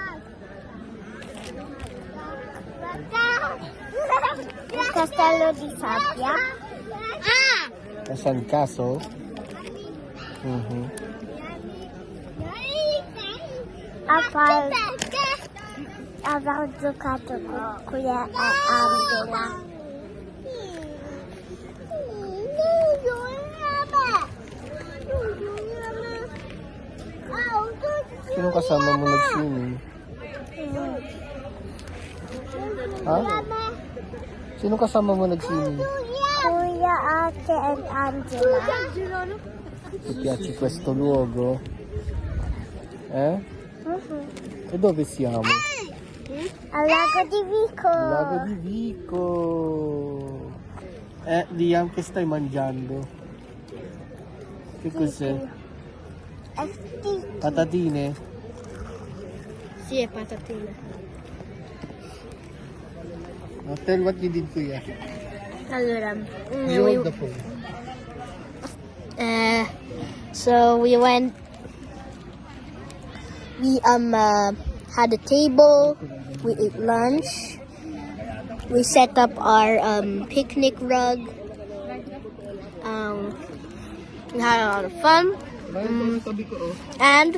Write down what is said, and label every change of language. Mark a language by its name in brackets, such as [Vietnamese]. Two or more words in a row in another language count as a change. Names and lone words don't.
[Italian] Un castello di sabbia. San Caso. Abbiamo giocato con le ambula. [Filipino] Sino kasama mo nag-swimming? Ha? Sino kasama mo nag-swimming? [English] Kuya, Ate, and Angela. [Italian] Ti piace questo luogo? Eh? E dove siamo? Al Lago di Vico. Lago di Vico. Liam, che stai mangiando? Che cos'è? Patatine? Sì, è patatine. [English] Now tell what you did, Kuya. [Italian] Allora, [English] You hold the phone. so we went, we had a table, we ate lunch, we set up our picnic rug, we had a lot of fun, and